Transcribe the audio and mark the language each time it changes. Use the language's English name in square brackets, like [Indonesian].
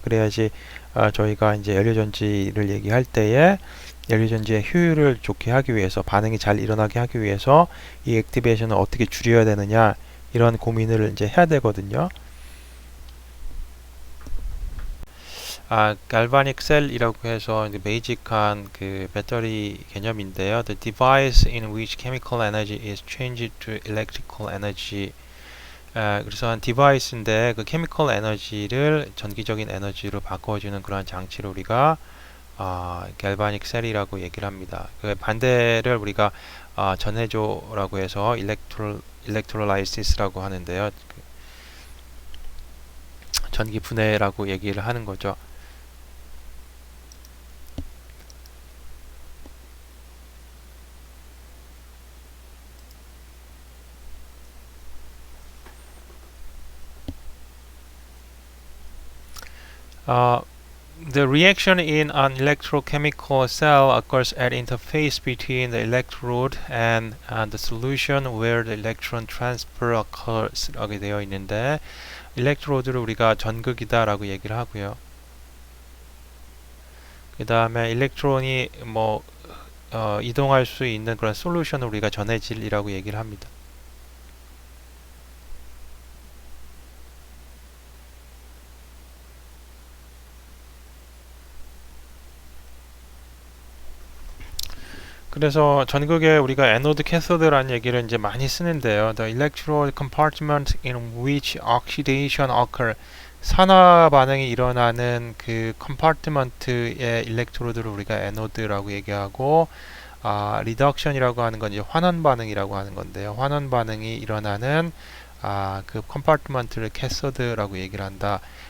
[Korean] 그래야지 저희가 이제 연료전지를 얘기할 때에 연료전지의 효율을 좋게 하기 위해서, 반응이 잘 일어나게 하기 위해서 이 액티베이션을 어떻게 줄여야 되느냐, 이런 고민을 이제 해야 되거든요. 갈바닉 셀이라고 해서 베이직한 그 배터리 개념인데요. [English] The device in which chemical energy is changed to electrical energy [Korean] 그래서 한 디바이스인데 그 케미컬 에너지를 전기적인 에너지로 바꿔주는 그런 장치를 우리가 갤바닉 셀이라고 얘기를 합니다. 그 반대를 우리가 전해조라고 해서 일렉트롤라이시스라고 하는데요. 전기 분해라고 얘기를 하는 거죠. [English] The reaction in an electrochemical cell occurs at interface between the electrode and the solution where the electron transfer occurs [Korean] 라고 되어 있는데 일렉트로드를 우리가 전극이다라고 얘기를 하고요. 그 다음에 일렉트론이 이동할 수 있는 그런 솔루션을 우리가 전해질이라고 얘기를 합니다. 그래서 전극에 우리가 에노드, 캐소드라는 얘기를 이제 많이 쓰는데요. [English] The electrode compartment in which oxidation occur. [Korean] 산화 반응이 일어나는 그 컴파트먼트의 일렉트로드를 우리가 에노드라고 얘기하고, 리덕션이라고 하는 건 이제 환원 반응이라고 하는 건데요. 환원 반응이 일어나는 그 컴파트먼트를 캐소드라고 얘기를 한다.